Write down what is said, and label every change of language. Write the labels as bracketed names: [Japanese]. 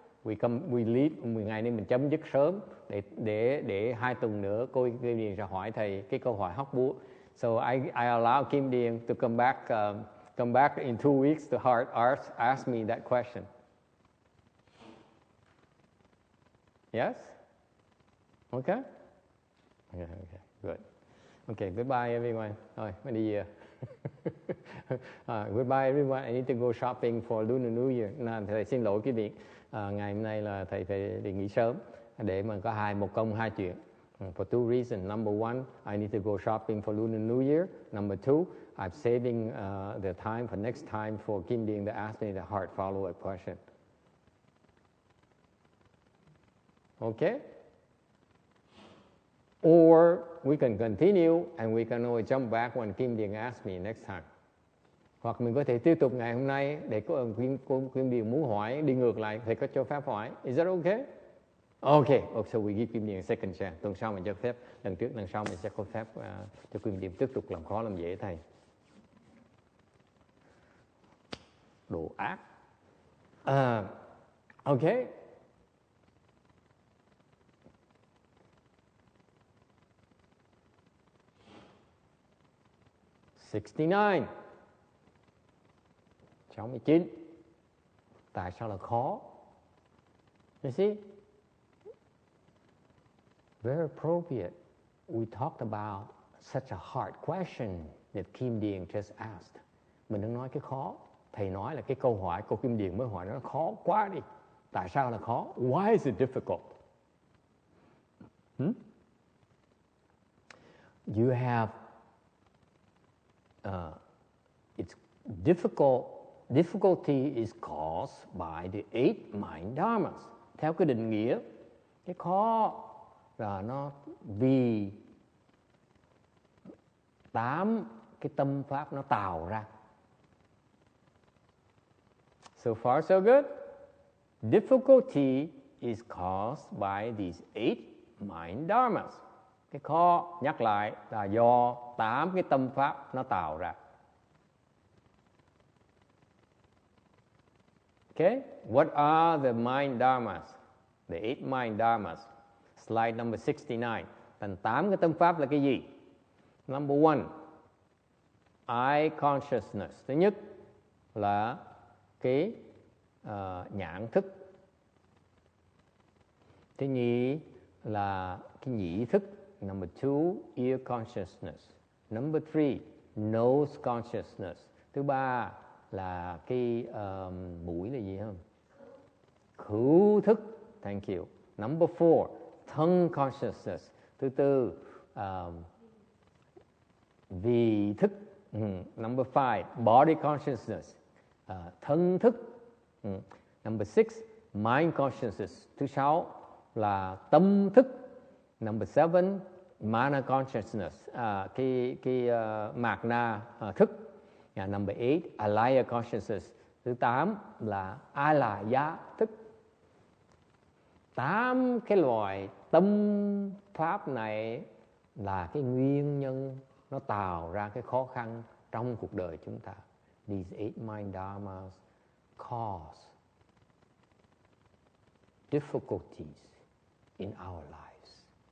[English] We leave [Vietnamese] 10 ngày nên mình chấm dứt sớm để 2 tuần nữa cô Kim Điền sẽ hỏi thầy cái câu hỏi hóc búa. [English] So I allow Kim Điền to come back in 2 weeks to ask me that question. Yes? Okay? Okay, good. Okay, goodbye everyone. [Vietnamese] Thôi, mình đi về. [English] Goodbye everyone, I need to go shopping for Lunar New Year. [Vietnamese] Thầy xin lỗi quý vị, ngày hôm nay là thầy phải đi nghỉ sớm để mà có một công hai chuyện. [English] For two reasons. Number one, I need to go shopping for Lunar New Year. Number two, I'm saving the time for next time for Kim Ding to ask me the hard follow-up question. Okay? Or we can continue and we can always jump back when Kim Ding asks me next time. [Vietnamese] Hoặc mình có thể tiếp tục ngày hôm nay để có Kim Ding muốn hỏi đi ngược lại, thầy có cho phép hỏi. [English] Is that okay? Okay, so we give Kim Ding a second chance. [Vietnamese] Tuần sau mình cho phép, lần sau mình sẽ có phép cho Kim Ding tiếp tục làm khó làm dễ thầy. Đồ ác. [English] Okay. $69. [Vietnamese] 69. Tại sao là khó? [English] You see? Very appropriate. We talked about such a hard question that Kim Ding just asked. [Vietnamese] Mình đang nói cái khó. Thầy nói là cái câu hỏi cô Kim Ding mới hỏi nó khó quá đi. Tại sao là khó? [English] Why is it difficult? You have it's difficult. Difficulty is caused by the 8 mind dharmas. [Vietnamese] Theo cái định nghĩa, cái khó là nó vì 8 cái tâm pháp nó tạo ra. [English] So far so good. Difficulty is caused by these 8 mind dharmas. [Vietnamese] Cái khó, nhắc lại, là do 8 cái tâm pháp nó tạo ra. [English] Okay? What are the mind dharmas? The 8 mind dharmas. Slide number 69. [Vietnamese] Thành 8 cái tâm pháp là cái gì? [English] Number one, eye consciousness. [Vietnamese] Thứ nhất là cái nhãn thức. Thứ nhì là cái nhĩ thức. [English] Number two, ear consciousness. Number three, nose consciousness. [Vietnamese] Thứ ba là cái mũi là gì không? [English] Khứu thức. Thank you. Number four, tongue consciousness. [Vietnamese] Thứ tư, vị thức. [English] Number five, body consciousness. Thân thức. Number six, mind consciousness. [Vietnamese] Thứ sáu là tâm thức. [English] Number seven, mana consciousness. [Vietnamese] Cái mạt na thức. [English] Number eight, alaya consciousness. [Vietnamese] Thứ 8 là alaya thức. 8 cái loại tâm pháp này là cái nguyên nhân nó tạo ra cái khó khăn trong cuộc đời chúng ta. [English] These 8 mind dharmas cause difficulties in our lives.